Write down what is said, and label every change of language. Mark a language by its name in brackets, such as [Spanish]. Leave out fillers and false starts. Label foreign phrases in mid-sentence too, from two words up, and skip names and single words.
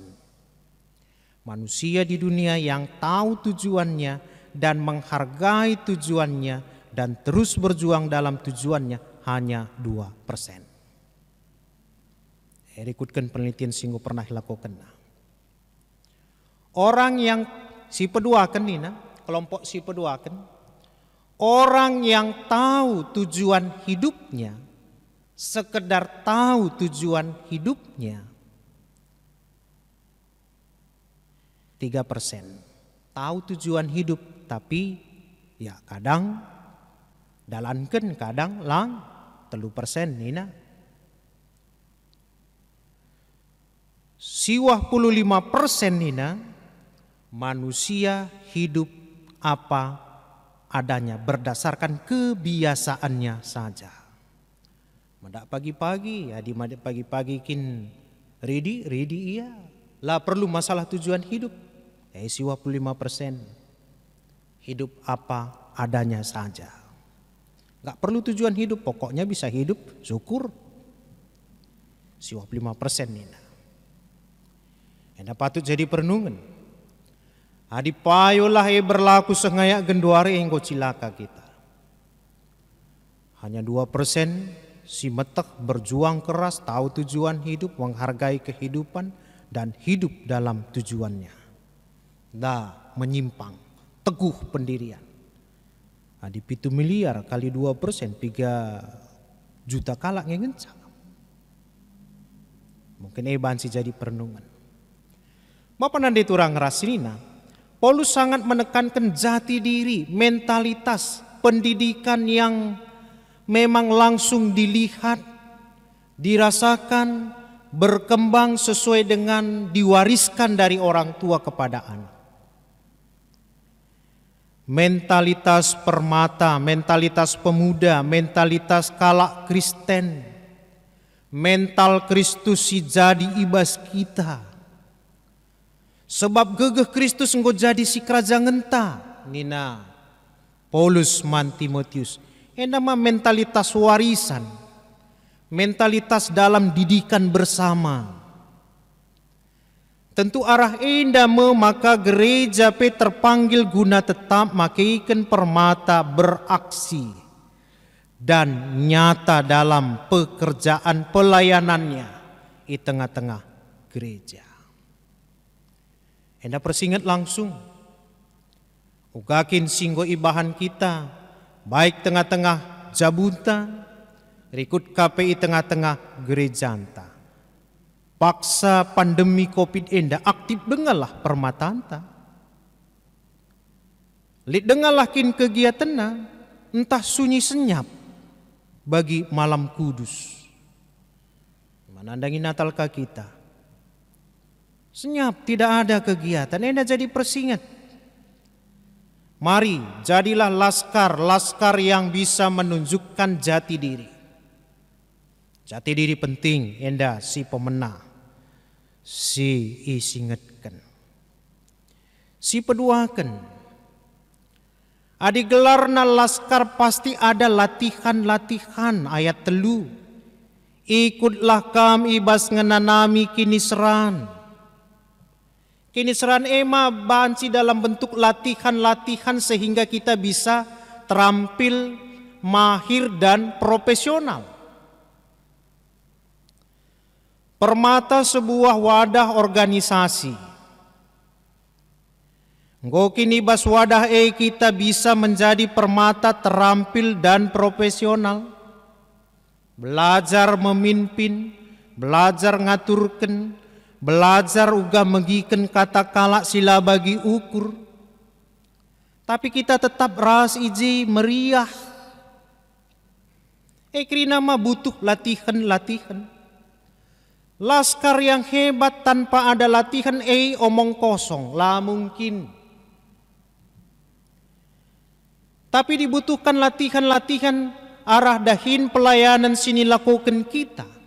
[Indonesian] Manusia di dunia yang tahu tujuannya dan menghargai tujuannya dan terus berjuang dalam tujuannya hanya 2%. [Batak Karo] Ikutkan penelitian singgo [Indonesian] pernah dilakukan. Orang yang [Batak Karo] si peduakan nih, kelompok si peduakan, [Indonesian] orang yang tahu tujuan hidupnya, sekedar tahu tujuan hidupnya, 3%. Tahu tujuan hidup, tapi ya kadang dalankan, [Batak Karo] kadang lang [Indonesian] 3% nina. [Batak Karo] Siwah 55% nina [Indonesian] manusia hidup apa adanya berdasarkan kebiasaannya saja. [Batak Karo] Madak pagi-pagi, ya di madak pagi-pagi kin ready iya. [Indonesian] Lah perlu masalah tujuan hidup. Siwah 55% hidup apa adanya saja. Gak perlu tujuan hidup, pokoknya bisa hidup, syukur. [Batak Karo] Siwah 5% nina. Enda patut jadi perenungan. Adi payolah berlaku sengayak genduare engko cilaka kita. [Indonesian] Hanya 2% si metek berjuang keras, tahu tujuan hidup, menghargai kehidupan dan hidup dalam tujuannya. Dah menyimpang, teguh pendirian. [Batak Karo] Adi 7 miliar kali 2%, 3 juta kalak ngencang. Mungkin bansi jadi perenungan. Bapak nanti turang rasinina. [Indonesian] Paulus sangat menekankan jati diri, mentalitas, pendidikan yang memang langsung dilihat, dirasakan, berkembang sesuai dengan diwariskan dari orang tua kepada anak. [Batak Karo] Mentalitas permata, mentalitas pemuda, mentalitas kalak Kristen, mental Kristus si jadi ibas kita. Sebab gegeh Kristus engkau jadi si kerajaan ngenta. Nina Paulus man Timotius. [Indonesian] Nama mentalitas warisan. Mentalitas dalam didikan bersama. Tentu arah enda maka gereja pe terpanggil guna tetap makaikan permata beraksi dan nyata dalam pekerjaan pelayanannya di tengah-tengah gereja. [Batak Karo] Enda persingat langsung. Ugakin singgo ibahan kita. Baik tengah-tengah jabunta. Rikut KPI tengah-tengah gereja anta. Paksa pandemi COVID enda aktif dengalah permatanta. Lid dengalah kin kegiatanna. [Indonesian] Entah sunyi senyap. Bagi malam kudus. [Batak Karo] Menandangi Natal ka kita. [Indonesian] Senyap, tidak ada kegiatan. [Batak Karo] Enda jadi persingat. [Indonesian] Mari jadilah laskar yang bisa menunjukkan jati diri. Jati diri penting. [Batak Karo] Enda si pemenang. Si isingetkan. Si peduakan. Adi gelarna laskar [Indonesian] pasti ada latihan-latihan ayat 3. [Batak Karo] Ikutlah kami ibas ngenanami kinisran. Kinisran ema banci [Indonesian] dalam bentuk latihan-latihan sehingga kita bisa terampil, mahir dan profesional. Permata sebuah wadah organisasi. [Batak Karo] Ngokini bas wadah kita [Indonesian] bisa menjadi permata terampil dan profesional. [Batak Karo] Belajar memimpin, belajar ngaturkan, belajar uga mengiken kata kalak sila bagi ukur. Tapi kita tetap ras iji meriah. Krina mah butuh latihan. [Indonesian] Laskar yang hebat tanpa ada latihan omong kosong, lah mungkin. Tapi dibutuhkan latihan arah dahin pelayanan sini lakukan kita.